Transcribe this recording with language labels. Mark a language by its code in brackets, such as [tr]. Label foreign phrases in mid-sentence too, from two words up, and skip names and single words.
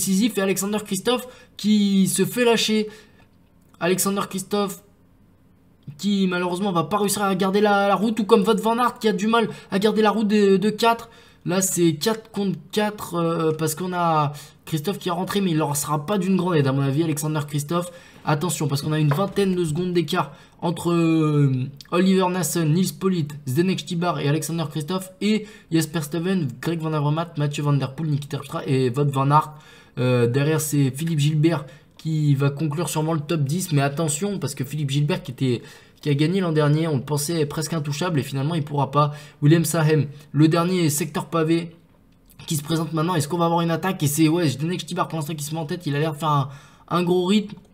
[fr] Et Alexander Kristoff qui se fait lâcher. Alexander Kristoff qui malheureusement va pas réussir à garder la route. Tout comme Wout van Aert qui a du mal à garder la route de 4. Là, c'est 4 contre 4 parce qu'on a Christophe qui est rentré, mais il leur sera pas d'une grande aide, à mon avis, Alexander Kristoff. Attention, parce qu'on a une vingtaine de secondes d'écart entre Oliver Nassen, Nils Polite, Zdenek Stibar et Alexander Kristoff. Et Jasper Stuyven, Greg Van Avermaet, Mathieu Van Der Poel, Niki Terpstra et Wout van Aert. Derrière, c'est Philippe Gilbert qui va conclure sûrement le top 10. Mais attention, parce que Philippe Gilbert qui a gagné l'an dernier, on le pensait presque intouchable et finalement il pourra pas. Willem Sahem, le dernier secteur pavé qui se présente maintenant. Est-ce qu'on va avoir une attaque? Et c'est Zdenek Stibar pour l'instant qui se met en tête. Il a l'air de faire un gros rythme.